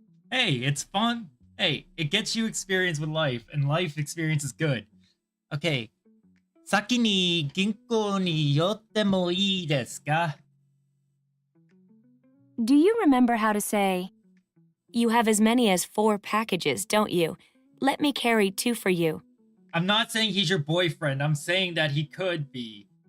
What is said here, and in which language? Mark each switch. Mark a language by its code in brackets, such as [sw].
[en] Hey, it's fun. Hey, it gets you experience with life, and life experience is good. Okay. [ja] 先に銀行に寄ってもいいですか? [en] Do you remember how to say, you have as many as 4 packages, don't you? Let me carry 2 for you. I'm not saying he's your boyfriend. I'm saying that he could be.